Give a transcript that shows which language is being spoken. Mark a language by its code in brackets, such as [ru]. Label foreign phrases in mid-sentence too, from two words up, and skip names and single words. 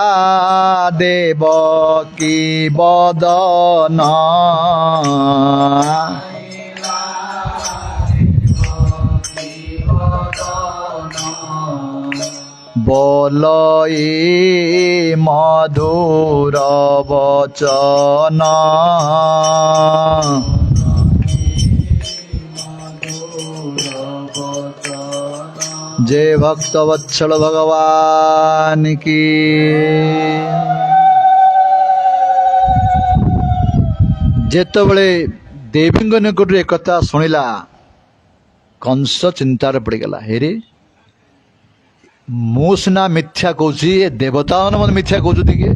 [or] ଦେବକୀ ବଦନ, ବୋଲଇ ମଧୁର ବଚନ। [hi] जय भक्त वत्सल भगवान की। [or] ଯେତେବେଳେ ଦେବୀଙ୍କ ନିକଟରୁ ଏକଥା ଶୁଣିଲା କଂସ ଚିନ୍ତାରେ ପଡ଼ିଗଲା। ହେରେ, ମୁଁ ସିନା ମିଥ୍ୟା କହୁଛି, ଏ ଦେବତାମାନେ ମୋତେ ମିଥ୍ୟା କହୁଛନ୍ତି କି?